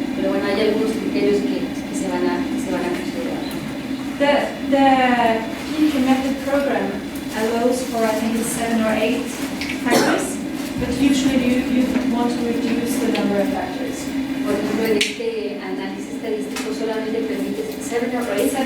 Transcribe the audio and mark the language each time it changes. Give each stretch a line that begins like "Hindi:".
Spanish: Pero bueno, hay algunos criterios que se van a considerar.
English: The clinical method program allows for, I think it's 7 or 8 factors, but usually you want to reduce the number of factors.
Spanish: Por ejemplo, en este análisis estadístico solamente permite 7 o 8,